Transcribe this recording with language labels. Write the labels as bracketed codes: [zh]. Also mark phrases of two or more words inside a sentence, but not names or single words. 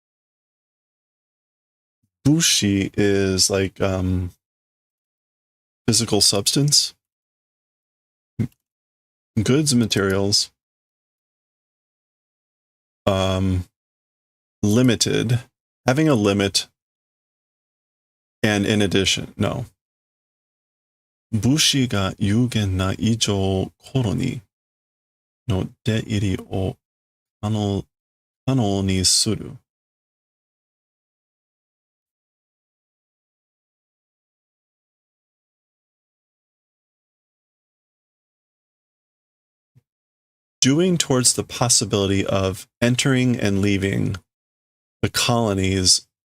[en] Bushi is like physical substance, goods and materials, limited, having a limit, and in addition, no. [ja] 物資が有限な以上コロニーの出入りを可能にする. [en] Doing towards the possibility of entering and leaving the colonies.